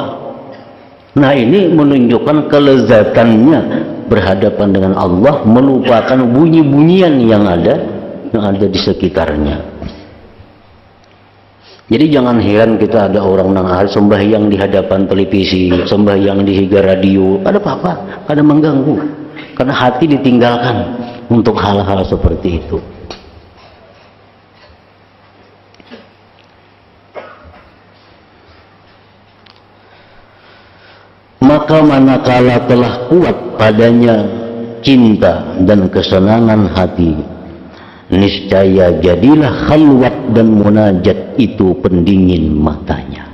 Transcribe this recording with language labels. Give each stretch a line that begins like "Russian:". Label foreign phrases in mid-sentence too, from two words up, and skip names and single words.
Indonesian: Nah, ini menunjukkan kelezatannya berhadapan dengan Allah, melupakan bunyi-bunyian yang ada di sekitarnya. Jadi jangan heran kita ada orang nang sembahyang di hadapan televisi, sembahyang di higa radio, ada apa-apa, ada mengganggu, karena hati ditinggalkan untuk hal-hal seperti itu. Maka manakala telah kuat padanya cinta dan kesenangan hati, niscaya jadilah khalwat dan munajat itu pendingin matanya.